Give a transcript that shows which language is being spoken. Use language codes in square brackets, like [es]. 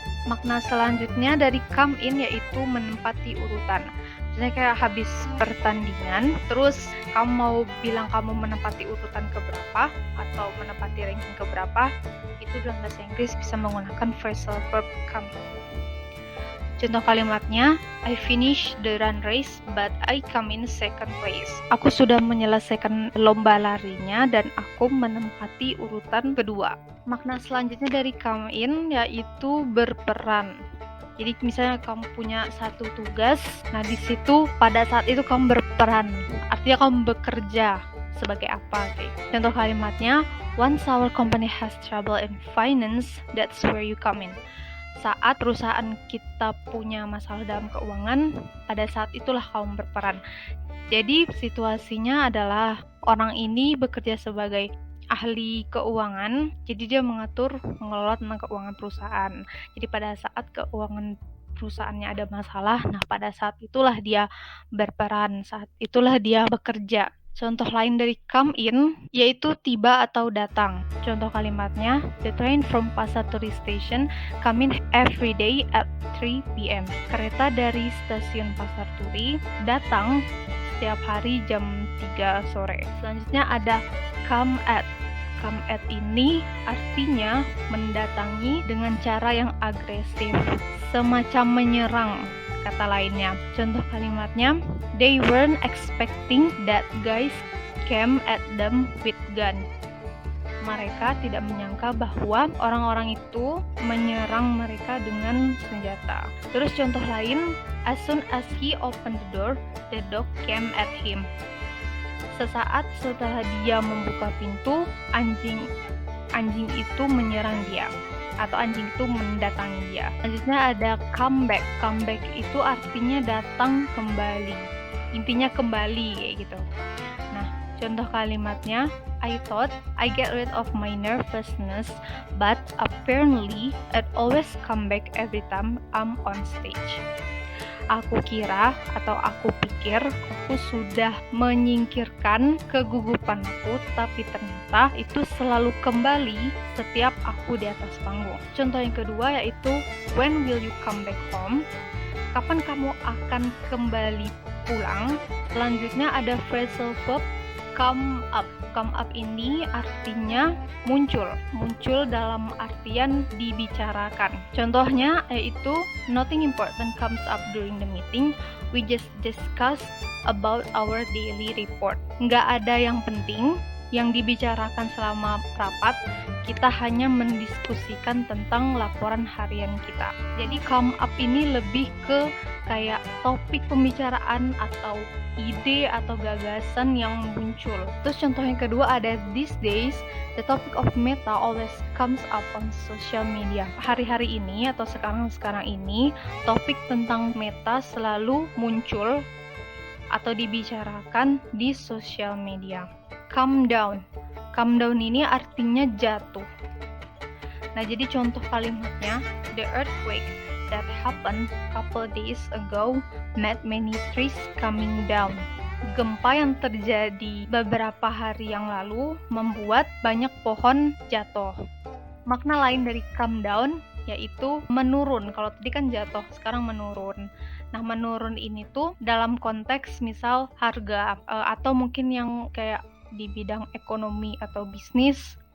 [id] Makna selanjutnya dari come in yaitu menempati urutan. Misalnya kayak habis pertandingan, terus kamu mau bilang kamu menempati urutan keberapa atau menempati ranking keberapa, itu dalam bahasa Inggris bisa menggunakan phrasal verb come. Contoh kalimatnya, [en] I finished the run race but I come in second place. [id] Aku sudah menyelesaikan lomba larinya dan aku menempati urutan kedua. Makna selanjutnya dari come in yaitu berperan. Jadi misalnya kamu punya satu tugas, nah di situ pada saat itu kamu berperan, artinya kamu bekerja sebagai apa? Contoh kalimatnya, [en] once our company has trouble in finance, that's where you come in. [id] Saat perusahaan kita punya masalah dalam keuangan, pada saat itulah kamu berperan. Jadi situasinya adalah orang ini bekerja sebagai ahli keuangan, jadi dia mengelola tentang keuangan perusahaan. Jadi pada saat keuangan perusahaannya ada masalah, nah pada saat itulah dia berperan, saat itulah dia bekerja. Contoh lain dari come in yaitu tiba atau datang. Contoh kalimatnya, [en] the train from Pasar Turi Station come in every day at 3 p.m. [id] Kereta dari stasiun Pasar Turi datang setiap hari jam 3 sore. Selanjutnya ada come at. Come at ini artinya mendatangi dengan cara yang agresif, semacam menyerang. Kata lainnya, contoh kalimatnya, [en] they weren't expecting that guys came at them with gun. [id] Mereka tidak menyangka bahwa orang-orang itu menyerang mereka dengan senjata. Terus contoh lain, [en] as soon as he opened the door, the dog came at him. [id] Sesaat setelah dia membuka pintu, anjing itu menyerang dia, atau anjing itu mendatangi dia. Selanjutnya ada come back. Come back itu artinya datang kembali. Intinya kembali kayak gitu. Nah, contoh kalimatnya, [en] I thought I get rid of my nervousness, but apparently it always come back every time I'm on stage. [id] Aku kira atau aku pikir aku sudah menyingkirkan kegugupanku, tapi ternyata itu selalu kembali setiap aku di atas panggung. Contoh yang kedua yaitu [en] when will you come back home? [id] Kapan kamu akan kembali pulang? Selanjutnya ada phrasal verb come up. Come up ini artinya muncul dalam artian dibicarakan. Contohnya yaitu [en] nothing important comes up during the meeting, we just discuss about our daily report. [id] Nggak ada yang penting yang dibicarakan selama rapat, kita hanya mendiskusikan tentang laporan harian kita. Jadi come up ini lebih ke kayak topik pembicaraan atau ide atau gagasan yang muncul. Terus contoh yang kedua ada [en] these days, the topic of meta always comes up on social media. [id] Hari-hari ini atau sekarang ini, topik tentang meta selalu muncul atau dibicarakan di social media. Come down. Come down ini artinya jatuh. Nah, jadi contoh kalimatnya, [en] the earthquake that happened couple days ago made many trees coming down. [id] Gempa yang terjadi beberapa hari yang lalu membuat banyak pohon jatuh. Makna lain dari come down yaitu menurun. Kalau tadi kan jatuh, sekarang menurun. Nah, menurun ini tuh dalam konteks misal harga atau mungkin yang kayak di bidang ekonomi atau bisnis.